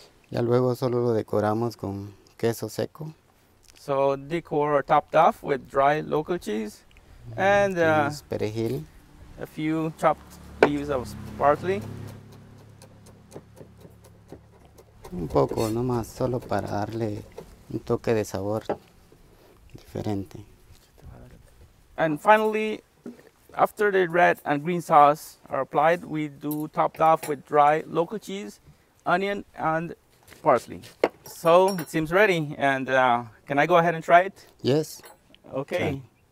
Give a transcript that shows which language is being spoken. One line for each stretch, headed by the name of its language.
Spanish: Ya luego solo lo decoramos con queso seco.
English: So decor or topped off with dry local cheese and
Spanish: Tenemos perejil.
English: a few chopped leaves of parsley.
Spanish: Un poco nomás, solo para darle un toque de sabor diferente.
English: And finally, after the red and green sauce are applied, we do topped off with dry local cheese, onion, and parsley. So it seems ready. And can I go ahead and try it? Yes. Okay.